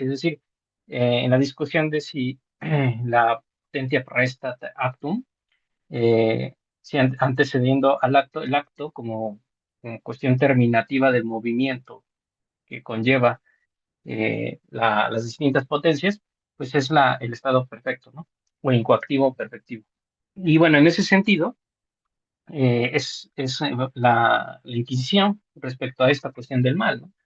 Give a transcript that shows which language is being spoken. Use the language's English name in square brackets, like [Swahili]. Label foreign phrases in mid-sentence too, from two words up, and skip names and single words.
[Spanish] Es decir, en la discusión de si la [Latin] potentia restat actum, [Spanish] si antecediendo al acto, el acto como cuestión terminativa del movimiento que conlleva las distintas potencias, pues es el estado perfecto, ¿no? O incoactivo perfectivo. Y bueno, en ese sentido, es la Inquisición respecto a esta cuestión del mal, ¿no?